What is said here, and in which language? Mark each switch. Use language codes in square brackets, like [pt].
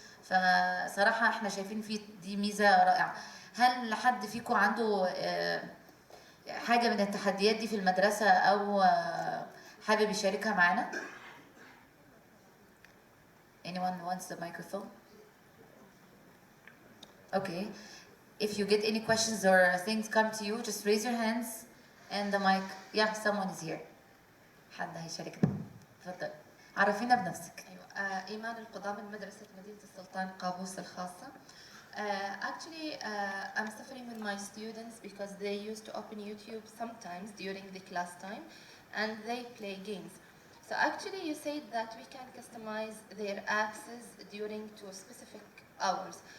[ar] فصراحه احنا شايفين في دي ميزه رائعه. هل حد فيكم عنده حاجه من التحديات دي في المدرسه او حابب يشاركها معانا؟ [en] Anyone wants the microphone? Okay. If you get any questions or things come to you, just raise your hands and the mic. Yeah, someone is here. [ar] حد هيشاركنا. تفضل. عرفينا بنفسك. أيوة. إيمان القضاء من مدرسة مدينة السلطان قابوس الخاصة. [en] Actually, I'm suffering with my students because they used to open YouTube sometimes during the class time and they play games. So actually you said that we can customize their access during to specific hours.